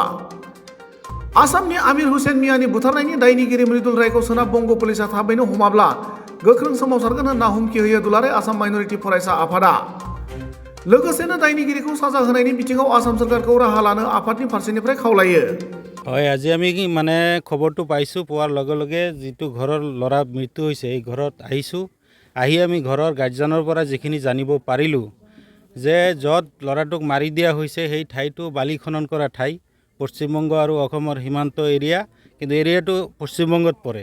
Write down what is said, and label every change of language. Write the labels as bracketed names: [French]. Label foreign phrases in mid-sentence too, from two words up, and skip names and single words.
[Bodo] आसामनि आमिर हुसेन मियानि बुथारनायनि दायनिगिरि मृदुल रायखौ सोनाब बंग पुलिसआ थाबैनो हमाब्ला गोख्रों सोमावसारगोन होनना हुमखि होयो दुलाराय आसाम माइनरिटि फरायसा आफादा। लोगोसेनो दायनिगिरिखौ साजा होनायनि बिथिङाव आसाम सरकारखौ राहा लानो आफादनि फारसेनिफ्राय खावलायो। [Assamese] হয়, আজি আমি মানে খবৰটো পাইছোঁ, পোৱাৰ লগে লগে যিটো ঘৰৰ ল'ৰা মৃত্যু হৈছে এই ঘৰত আহিছোঁ। আহি আমি ঘৰৰ গাৰ্জেনৰ পৰা যিখিনি জানিব পাৰিলোঁ যে য'ত ল'ৰাটোক মাৰি দিয়া হৈছে সেই ঠাইটো বালি খনন কৰা ঠাই, পশ্চিমবংগ আৰু অসমৰ সীমান্ত এৰিয়া, কিন্তু এৰিয়াটো পশ্চিমবংগত পৰে।